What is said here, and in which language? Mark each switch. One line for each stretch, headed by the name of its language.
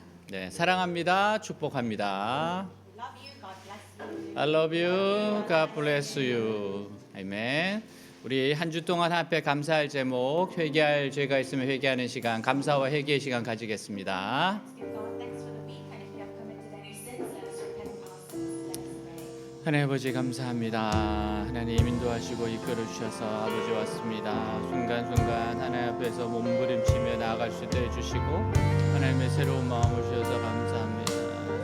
Korean: 네, 사랑합니다. 축복합니다.
English: Love you. God bless you. I love you. God bless you. 아멘.
Korean: 우리 한 주 동안 앞에 감사할 제목, 회개할 죄가 있으면 회개하는 시간, 감사와 회개의 시간 가지겠습니다.
English: Let's give God thanks for the week, and if you have committed any sins, let us repent of our sins. Let us pray.
Korean: 하나님 아버지 감사합니다. 하나님 인도하시고 이끌어 주셔서 아버지 왔습니다. 순간순간 하나님 앞에서 몸부림치며 나아갈 수 있게 해주시고 하나님의 새로운 마음을 주셔서 감사합니다.